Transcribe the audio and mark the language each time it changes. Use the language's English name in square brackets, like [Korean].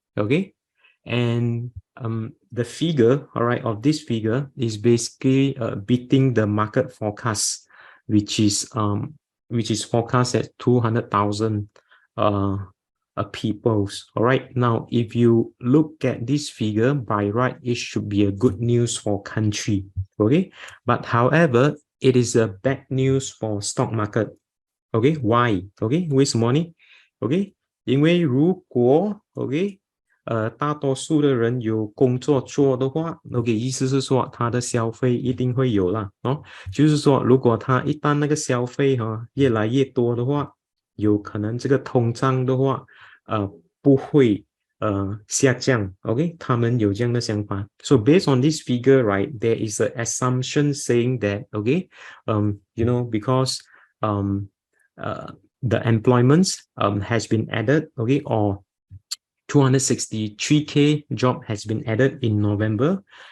[English] Okay, and the figure, all right, of this figure is basically beating the market forecast, which is forecast at 200,000 peoples. All right, now if you look at this figure by right, it should be a good news for country. Okay, but however, it is a bad news for stock market. Okay, why? [Chinese] Okay, 为什么呢 ？Okay， 因为如果 OK， 大多数的人有工作做的话 ，OK， 意思是说他的消费一定会有啦，哦，就是说如果他一旦那个消费越来越多的话，有可能这个通胀的话，不会下降 ，OK， 他们有这样的想法。 [English] So based on this figure, right, there is an assumption saying that, OK, you know, because the employment has been added, okay, or 263K job has been added in November.